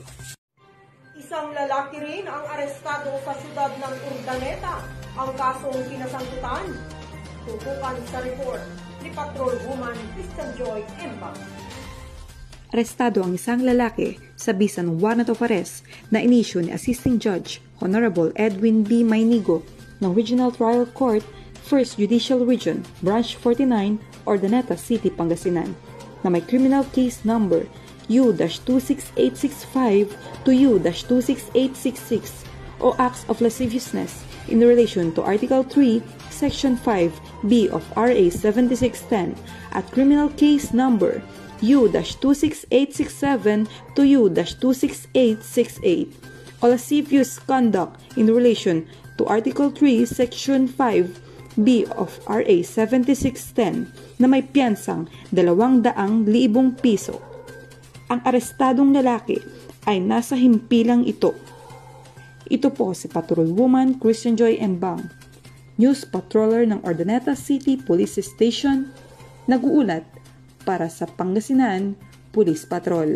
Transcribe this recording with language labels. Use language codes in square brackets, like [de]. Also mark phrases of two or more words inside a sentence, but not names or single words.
[tl] Isang lalaki rin ang arestado sa siyudad ng Urdaneta ang kasong kinasangkutan. Tutukan sa report ni Patrol Woman Christian Joy Embang. Arestado ang isang lalaki sa bisa ng [en] warrant of arrest [tl] na inisyu ni [en] Assisting Judge [tl] Honorable Edwin B. Maynigo ng Regional Trial Court, 1st Judicial Region, Branch 49, Urdaneta City, Pangasinan, na may [en] criminal case number [tl] U-26865 to U-26866 o [en] acts of lasciviousness in relation to Article 3, Section 5B of RA 7610 [tl] at [en] criminal case number [tl] U-26867 to U-26868 o [en] lascivious conduct in relation to Article 3, Section 5B of RA 7610 [tl] na may piyansang 200,000 piso. Ang arestadong lalaki ay nasa himpilang ito. Ito po si Patrol Woman Christian Joy Embang, [en] News Patroller [tl] ng Urdaneta City Police Station, nag-uulat para sa Pangasinan Police Patrol.